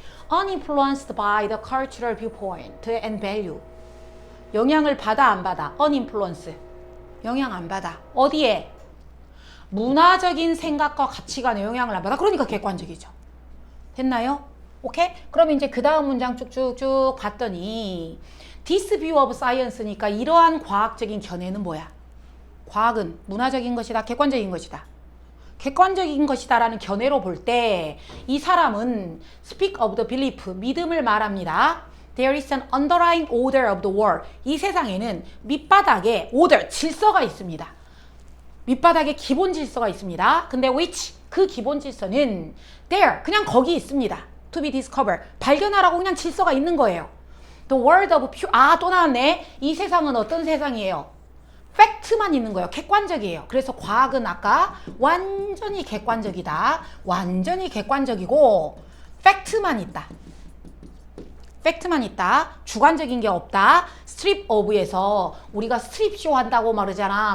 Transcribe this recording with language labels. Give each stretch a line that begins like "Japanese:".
English: Uninfluenced by the cultural viewpoint and value.
Korean: 영향을 받아 안 받아? Uninfluence. 영향 안 받아. 어디에? 문화적인 생각과 가치관에 영향을 안 받아. 그러니까 객관적이죠. 됐나요? 오케이? 그럼 이제 그 다음 문장 쭉쭉쭉 봤더니
English: This view of science
Korean: 니까 이러한 과학적인 견해는 뭐야? 과학은 문화적인 것이다, 객관적인 것이다. 객관적인 것이다 라는 견해로 볼 때 이 사람은
English: speak of the belief,
Korean: 믿음을 말합니다.
English: There is an underlying order of the world.
Korean: 이 세상에는 밑바닥에 order, 질서가 있습니다. 밑바닥에 기본 질서가 있습니다. 근데 which, 그 기본 질서는 there, 그냥 거기 있습니다.
English: To be discovered,
Korean: 발견하라고 그냥 질서가 있는 거예요.
English: The world of pure,
Korean: 또 나왔네. 이 세상은 어떤 세상이에요? 팩트만 있는 거예요. 객관적이에요. 그래서 과학은 아까 완전히 객관적이다. 완전히 객관적이고 팩트만 있다. 팩트만 있다. 주관적인 게 없다. 스트립 오브에서 우리가 스트립쇼 한다고 말하잖아.